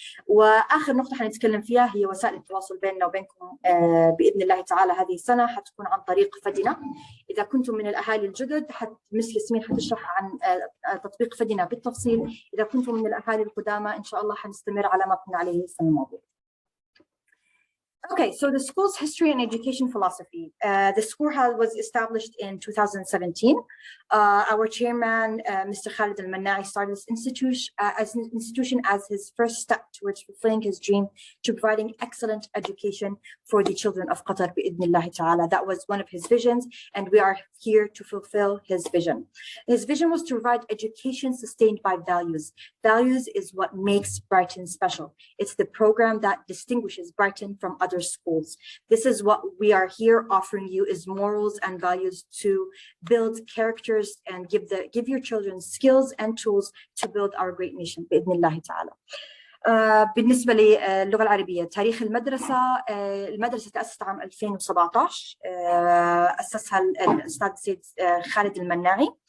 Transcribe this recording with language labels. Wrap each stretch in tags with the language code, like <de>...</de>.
<ar>وآخر نقطة حنتكلم فيها هي وسائل التواصل بيننا وبينكم بإذن الله تعالى هذه السنة، حتكون عن طريق فدنا. إذا كنتم من الأهالي الجدد مس ياسمين حتشرح عن تطبيق فدنا بالتفصيل، إذا كنتم من الأهالي القدامى إن شاء الله حنستمر على ما كنا عليه السنة الماضية.</ar> <en>Okay, so the school's history and education philosophy. The school was established in 2017. Our chairman, Mr. Khalid Al-Mannai, started this institution as his first step towards fulfilling his dream to providing excellent education for the children of Qatar</en> <ar>bi'idhnillahi ta'ala.</ar> <en>That was one of his visions, and we are here to fulfill his vision. His vision was to provide education sustained by values. Values is what makes Brighton special. It's the program that distinguishes Brighton from other schools. This is what we are here offering you, is morals and values to build characters and give your children skills and tools to build our great nation</en> <ar>بإذن الله تعالى. بالنسبة للغة العربية، تاريخ المدرسة تأسست عام 2017، أسسها الأستاذ السيد خالد المناعي.</ar>